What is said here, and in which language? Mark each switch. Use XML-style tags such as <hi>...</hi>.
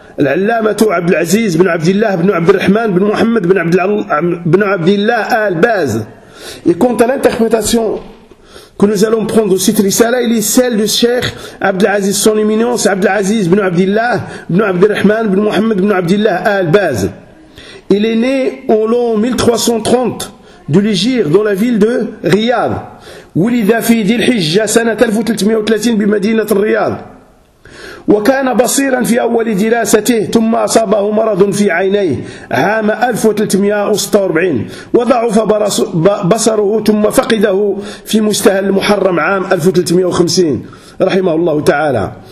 <ar>العلامة عبد العزيز بن عبد الله بن عبد الرحمن بن محمد بن عبد بن عبد الله آل باز.</ar> <fr>Et quant à l'interprétation que nous allons prendre de cette risala, il est celle du Cheikh عبد العزيز son éminence عبد العزيز بن عبد الله بن عبد الرحمن بن محمد بن عبد الله آل باز. Il est né au l'an 1330 de l'Égypte dans la ville de Riyad.</fr> <ar>ولد في ذي الحجة سنة 1330 بمدينة الرياض. وكان بصيرا في أول دراسته ثم أصابه مرض في عينيه عام 1346 وضعف بصره ثم فقده في مستهل محرم عام 1350 رحمه الله تعالى.</ar>